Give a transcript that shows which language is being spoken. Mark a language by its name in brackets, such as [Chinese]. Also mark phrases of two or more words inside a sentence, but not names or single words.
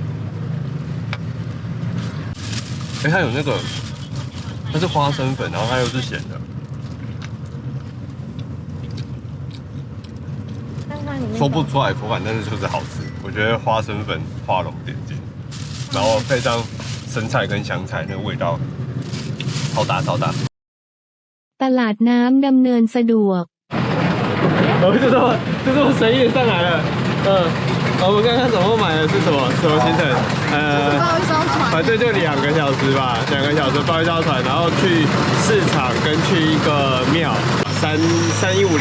[Chinese] 哎，它有那个，它是花生粉，然后它又是咸的。说不出来口感，但是就是好吃。我觉得花生粉画龙点睛，然后配上生菜跟香菜，那个味道超大超大。 ตลาดน้ำดำเนินสะดวก。就这么随意上来了。我们刚刚总共买的是什么行程？包一艘船，反正就2个小时吧，2个小时包一艘船，然后去市场跟去一个庙，3150。